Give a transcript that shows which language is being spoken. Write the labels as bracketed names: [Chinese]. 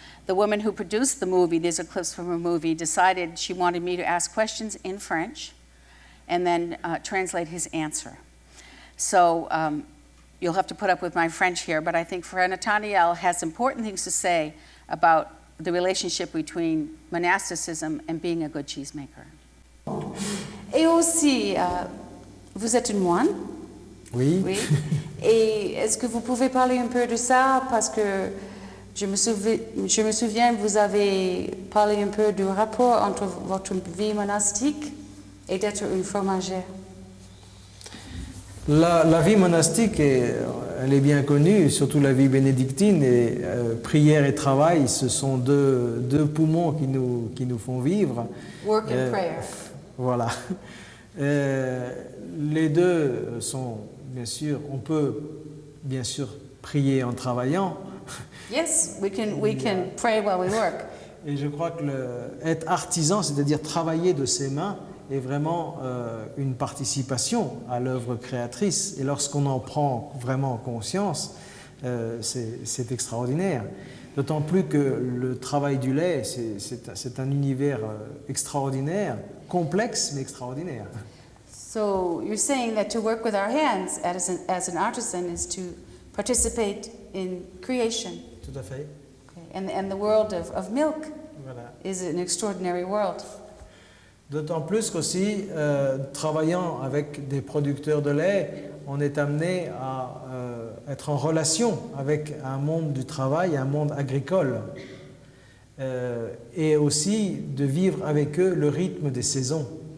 [English] The woman who produced the movie, these are clips from her movie, decided she wanted me to ask questions in French and then translate his answer. So you'll have to put up with my French here, but I think Frère Nathaniel has important things to say about the relationship between monasticism and being a good cheesemaker. [French] Et aussi, vous êtes une moine? Oui. Oui. Et est-ce que vous pouvez parler un peu de ça? Parce que je me souviens, vous avez parlé un peu du rapport entre votre vie monastique et d'être une fromagère. La vie monastique, elle est bien connue, surtout la vie bénédictine. Et, prière et travail, ce sont deux poumons qui nous font vivre. [English] Work and prayer. [French] Voilà. Les deux sont, bien sûr, on peut bien sûr prier en travaillant. [English] Yes, we can pray while we work. [French] Et je crois que être artisan, c'est-à-dire travailler de ses mains, est vraiment une participation à l'œuvre créatrice. Et lorsqu'on en prend vraiment conscience, c'est extraordinaire. D'autant plus que le travail du lait, c'est un univers extraordinaire, complexe mais extraordinaire. [English] So you're saying that to work with our hands as an artisan is to participate in creation. [French] Tout à fait. [English] Okay. And the world of milk [French] Voilà. [English] is an extraordinary world. [French] D'autant plus qu'aussi, travaillant avec des producteurs de lait, on est amené à être en relation avec un monde du travail, un monde agricole, et aussi de vivre avec eux le rythme des saisons.